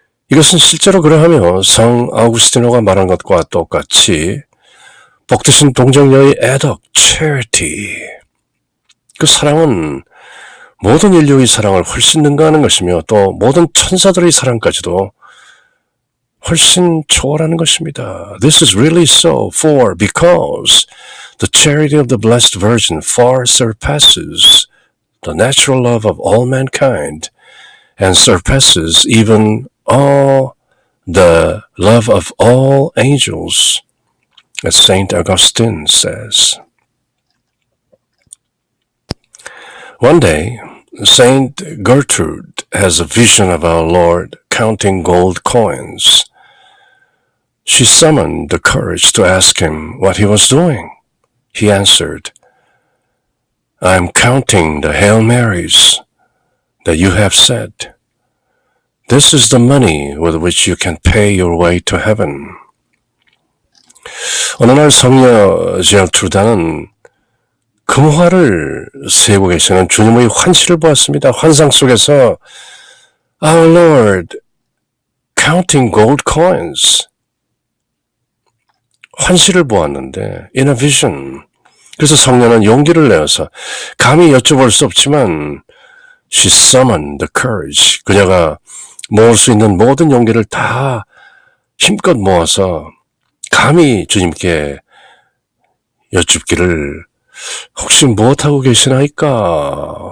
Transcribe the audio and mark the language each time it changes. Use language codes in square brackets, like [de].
[ko] 이것은 실제로 그러하며 성 아우구스티노가 말한 것과 똑같이 복되신 동정녀의 애덕, charity. 그 사랑은 모든 인류의 사랑을 훨씬 능가하는 것이며 또 모든 천사들의 사랑까지도 훨씬 초월하는 것입니다. [en] This is really so, because the charity of the Blessed Virgin far surpasses the natural love of all mankind and surpasses even all the love of all angels, as Saint Augustine says. One day, Saint Gertrude has a vision of our Lord counting gold coins. She summoned the courage to ask him what he was doing. He answered, "I'm counting the Hail Marys that you have said. This is the money with which you can pay your way to heaven." [ko] 어느 날 성녀 제르트루다는 금화를 세고 계시는 주님의 환시를 보았습니다. 환상 속에서 [en] Our Lord counting gold coins. [ko] 환시를 보았는데 [en] in a vision. [ko] 그래서 성녀는 용기를 내어서 감히 여쭤볼 수 없지만 [en] she summoned the courage. [ko] 그녀가 모을 수 있는 모든 용기를 다 힘껏 모아서 감히 주님께 여쭙기를 혹시 무엇하고 계시나이까?